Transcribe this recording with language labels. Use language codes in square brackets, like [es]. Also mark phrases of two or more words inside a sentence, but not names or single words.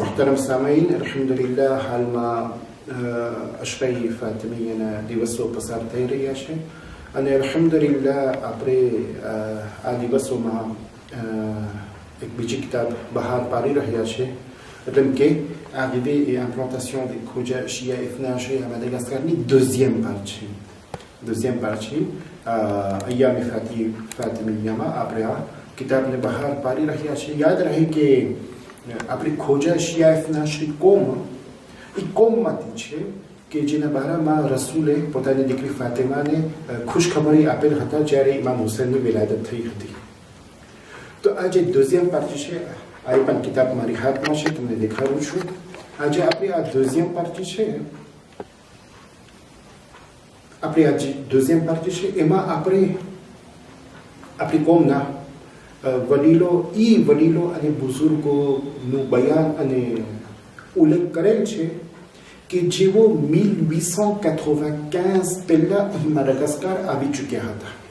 [gu] મોહતરમ સામાઈન, અલ્હમ્દુલિલ્લાહ હાલમાં અશરાઈ ફાતિમીયાના દિવસો પસાર થઈ રહ્યા છે અને અલ્હમ્દુલિલ્લાહ આપણે આ દિવસોમાં એક બીજી કિતાબ બહાર પાડી રહ્યા છે, એટલે કે [fr] Arrivée et implantation des Khoja Shia Ithna Ashri à Madagascar [gu] ની [fr] deuxième partie [gu] અય્યામ ફાતિમીયામાં આપણે આ કિતાબને બહાર પાડી રહ્યા છે. યાદ રહે કે આપણી ખોજા શિયા ઇથના આશરી કોમ એ કોમમાંથી છે કે જેના બારામાં રસૂલે પોતાની દીકરી ફાતિમાને ખુશખબરી આપેલ હતા જ્યારે ઇમામ હુસૈનની વિલાદત થઈ હતી. તો આ જે [fr] deuxième partie [gu] છે, આ પણ કિતાબ મારી હાથમાં છે, તમને દેખાડું છું. આજે આપણી આ [fr] deuxième partie [gu] છે, આપણી આ જે [fr] deuxième partie [gu] છે એમાં આપણે આપણી કોમના વડીલો અને બુઝુર્ગોનું બયાન અને ઉલ્લેખ કરેલ છે કે જેઓ 1895 પહેલા અહીં માડાગાસ્કાર આવી ચૂક્યા હતા.